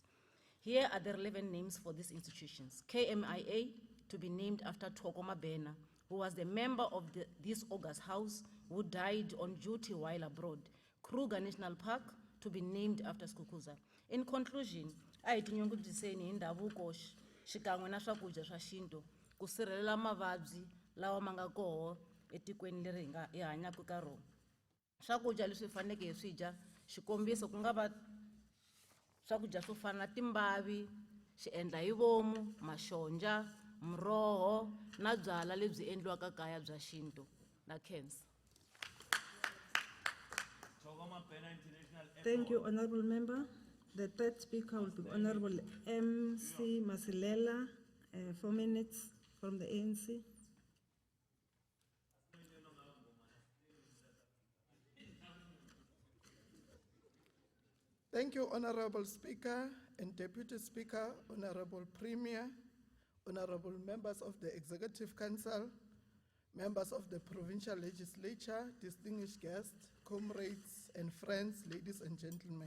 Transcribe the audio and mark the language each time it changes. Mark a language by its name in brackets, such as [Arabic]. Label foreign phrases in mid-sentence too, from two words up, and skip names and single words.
[English] Here are the relevant names for these institutions. KMIA, to be named after Thoko Mabena, who was the member of this August House who died on duty while abroad. Kruger National Park, to be named after Skukuza. In conclusion, [Tsonga] I tinyungubyiseni indavuko xikan'we na swakudya swa xintu ku sirhelela mavabyi lawa ma nga koho etikweni leri hi hanyaka ka rona. Swakudya leswi faneleke hi swi dya, xikombiso ku nga va swakudya swo fana na timbavi, xiendlahivomu, maxonja, muroho na byala lebyi endliwaka kaya bya xintu na cancer. [English] Thank you, Honorable Member. The third speaker will be Honorable MC Masilela, 4 minutes from the ANC. Thank you, Honorable Speaker and Deputy Speaker, Honorable Premier, Honorable members of the Executive Council, members of the Provincial Legislature, distinguished guests, comrades and friends, ladies and gentlemen.